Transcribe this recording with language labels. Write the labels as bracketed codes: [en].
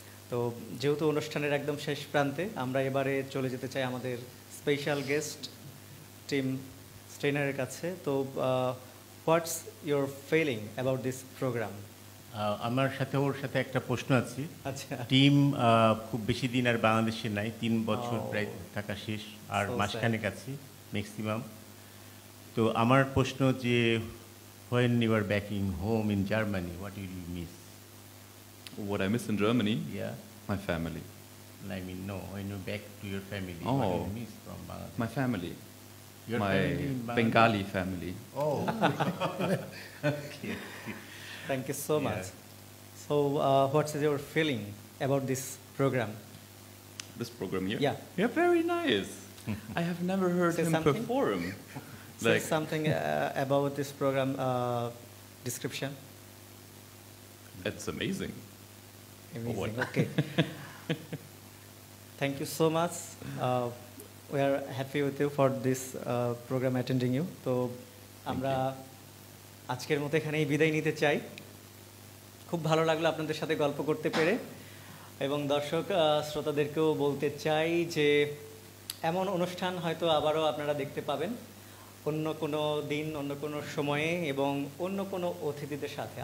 [bn] তো যেহেতু অনুষ্ঠানের একদম শেষ প্রান্তে, আমরা এবারে চলে যেতে চাই আমাদের স্পেশাল গেস্ট টিম স্টেইনারের কাছে। [en] তো what's your feeling about this programme? [bn] আমার সাথে ওর সাথে একটা প্রশ্ন আছে। আচ্ছা, টিম খুব বেশি দিন আর বাংলাদেশে নাই, 3 বছর প্রায় থাকা শেষ, আর মাসখানেক আছে ম্যাক্সিমাম। তো আমার প্রশ্ন যে [en] when you are back in home in Germany, what will you miss? What I miss in Germany? Yeah. My family. I mean, no, when you're back to your family, Oh. what do you miss from Bangladesh? My family. Your My family in Bangladesh? Bengali family. Oh. Okay. thank you so much. So what's your feeling about this program? This program here? Yeah. Yeah, very nice. I have never heard Say him something. perform. Say something about this program description. It's amazing. Amazing. Okay. Thank you so much. We are happy with you for this program attending you. [bn] তো আমরা আজকের মতো এখানেই বিদায় নিতে চাই। খুব ভালো লাগলো আপনাদের সাথে গল্প করতে পেরে, এবং দর্শক শ্রোতাদেরকেও বলতে চাই যে এমন অনুষ্ঠান হয়তো আবারও আপনারা দেখতে পাবেন অন্য কোনো দিন, অন্য কোনো সময়ে এবং অন্য কোনো অতিথিদের সাথে।